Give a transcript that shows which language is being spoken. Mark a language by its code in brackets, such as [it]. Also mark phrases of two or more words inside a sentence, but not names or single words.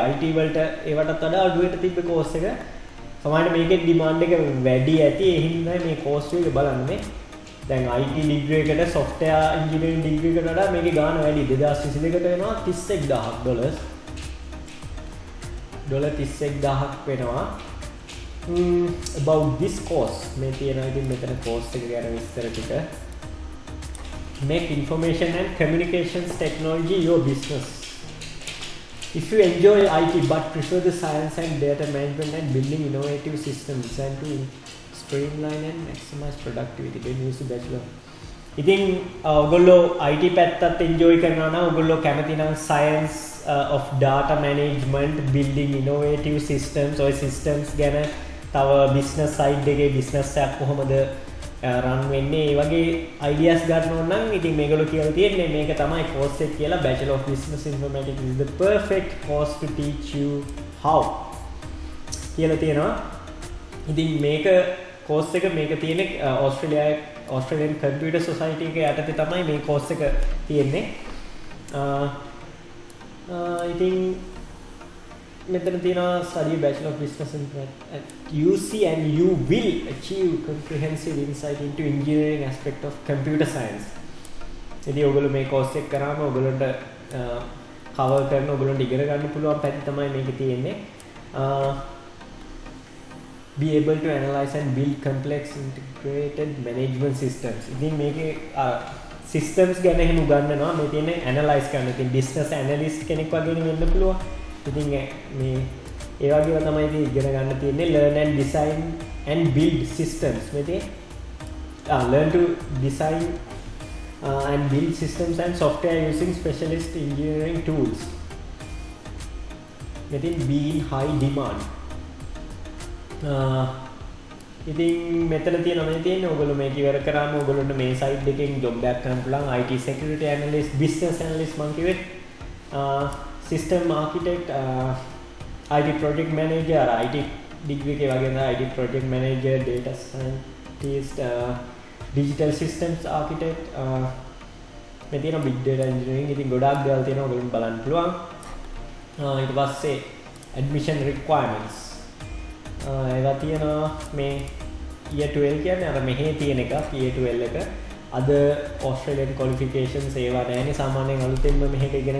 [si] IT වලට ඒවටත් වඩා අඩුවට තිබ්බේ course එක. සමහරවිට මේකේ demand එක වැඩි ඇති. ඒ හින්දා මේ course එක බලන්න මේ. දැන් [en] IT degree [si] එකට [en] software engineering degree [si] එකට වඩා මේකේ ගාණ වැඩි. 2022කට වෙනවා $31000. $31000ක් වෙනවා. [en] About this course [si] මේ තියෙනවා ඉතින් මෙතන course එක ගැන විස්තර ටික. [en] Make information and communications technology your business. If you enjoy IT but prefer the science and data management and building innovative systems designed to streamline and maximize productivity, then use the bachelor. [si] ඉතින් ඔයගොල්ලෝ IT පැත්තත් enjoy කරනවා නම් ඔයගොල්ලෝ කැමති නම් [en] science of data management, building innovative systems, [si] ඔය systems ගැන තව [en] business side [si] එකේ business එකක් කොහොමද run වෙන්නේ ඒ වගේ ideas ගන්න ඕන නම් ඉතින් මේගොල්ලෝ කියලා තියෙන්නේ මේක තමයි course එක කියලා. [en] Bachelor of Business Informatics is the perfect course to teach you how [si] කියලා තියෙනවා. ඉතින් මේක course එක මේක තියෙන්නේ Australian Computer Society එක යටතේ තමයි මේ course එක තියෙන්නේ. ඉතින් මෙතන තියෙනවා [en] study Bachelor of Business Informatics at UC and you will achieve comprehensive insight into engineering aspect of computer science. [si] ඉතින් ඔයගොල්ලෝ මේ course එක කරාම ඔයගොල්ලන්ට කවර් කරන ඔයගොල්ලන්ට ඉගෙන ගන්න පුළුවන් පැති තමයි මේකේ තියෙන්නේ. [en] Be able to analyze and build complex integrated management systems. [si] ඉතින් මේකේ systems ගැන එහෙම උගන්වනවා. මේ තියෙන්නේ analyze කරන්න. ඉතින් [en] business analyst [si] කෙනෙක් වගේ වෙන්න පුළුවන්. ඉතින් මේ ඒ වගේම තමයි ඉතින් ඉගෙන ගන්න තියෙන්නේ [en] learn and design and build systems. [si] මේ තියෙන්නේ [en] learn to design and build systems and software using specialist engineering tools. Metin be in high demand. [si] ඉතින් මෙතන තියෙනවා මේ තියෙන්නේ ඔයගොල්ලෝ මේක ඉවර කරාම ඔයගොල්ලන්ට මේ සයිඩ් එකෙන් ජොබ් එකක් කරන්න පුළුවන් [en] IT security analyst, business analyst [si] මම කිව්වේ [en] system architect, IT project manager, IT degree [si] එකේ වගේ නේද [en] IT project manager, data scientist, digital systems architect, [si] මේ තියෙනවා [en] big data engineering. [si] ඉතින් ගොඩාක් දේවල් තියෙනවා ඔයගොල්ලන්ට බලන්න පුළුවන්. ඊට පස්සේ [en] admission requirements [si] ඒවා තියෙනවා මේ year 12 කියන්නේ අර මෙහි තියෙන එක year 12 එක අද [en] Australian qualifications [si] ඒවා නැහැනේ සාමාන්‍යයෙන් අලුතෙන්ම මෙහෙට ඉගෙන